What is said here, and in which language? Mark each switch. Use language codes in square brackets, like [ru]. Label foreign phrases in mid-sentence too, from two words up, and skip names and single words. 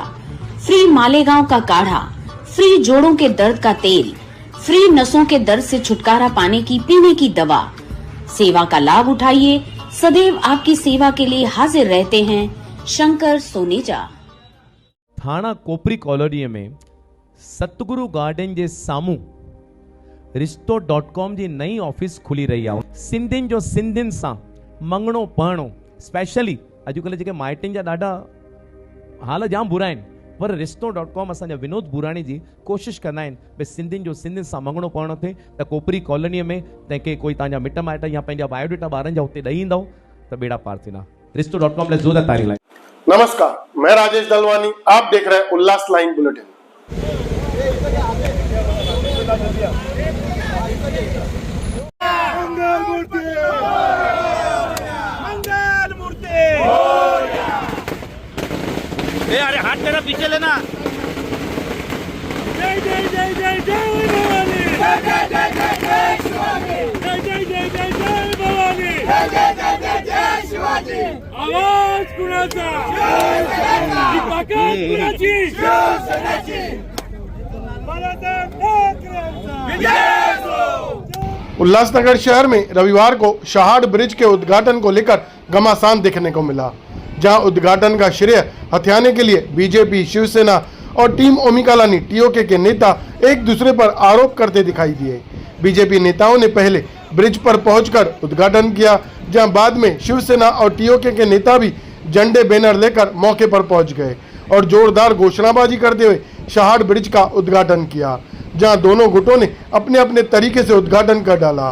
[hi] फ्री मालेगांव का काढ़ा, फ्री जोड़ों के दर्द का तेल, फ्री नसों के दर्द से छुटकारा पाने की पीने की दवा। सेवा का लाभ उठाइए, सदैव आपकी सेवा के लिए हाजिर रहते हैं शंकर सोनेजा। [sd] थाणा कोपरी कॉलोनी में सतगुरु गार्डन जे सामू रिश्तो.com जी नई ऑफिस खुली रही आहे। सिंधियुनि जो सिंधियुनि सां मंगणो पढ़णो, स्पेशली अॼुकल्ह जेके माइटनि जा ॾाढा हाल जाम बुरा आहिनि, पर रिश्तो.com असांजा विनोद बुराणी जी कोशिशि कंदा आहिनि भई सिंधियुनि जो सिंधियुनि सां मंगणो पढ़णो थिए। त कोपरी कॉलोनीअ में तंहिंखे कोई तव्हांजा मिट माइट या पंहिंजा बायोडेटा ॿारनि जा हुते ॾेई ईंदव त बेड़ा पार थींदा। रिश्तो.com लाइ ज़ोरदार तारीफ़ लाइ। [hi] नमस्कार, मैं राजेश दलवानी, आप देख रहे हैं उल्लास लाइन बुलेटिन। अरे हाथ मेरा पीछे लेना। [mr] जय जय जय जय जय भवानी, जय जय जय जय जय शिवाजी, जय जय जय जय जय भवानी, जय जय जय जय जय शिवाजी। आवाज कुणाचा? ही ताकद कुणाची? बाळासाहेब ठाकरेंचा विजय असो। [hi] उल्लासनगर शहर में रविवार को शहाड ब्रिज के उद्घाटन को लेकर घमासान देखने को मिला, जहां उद्घाटन का श्रेय हथियाने के लिए बीजेपी, शिवसेना और टीम ओमिकालानी टीओके के नेता एक दूसरे पर आरोप करते दिखाई दिए। बीजेपी नेताओं ने पहले ब्रिज पर पहुंचकर उद्घाटन किया, जहां बाद में शिवसेना और टीओके के नेता भी झंडे बैनर लेकर मौके पर पहुंच गए और जोरदार घोषणाबाजी करते हुए शहाड ब्रिज का उद्घाटन किया, जहां दोनों गुटों ने अपने अपने तरीके से उद्घाटन कर डाला।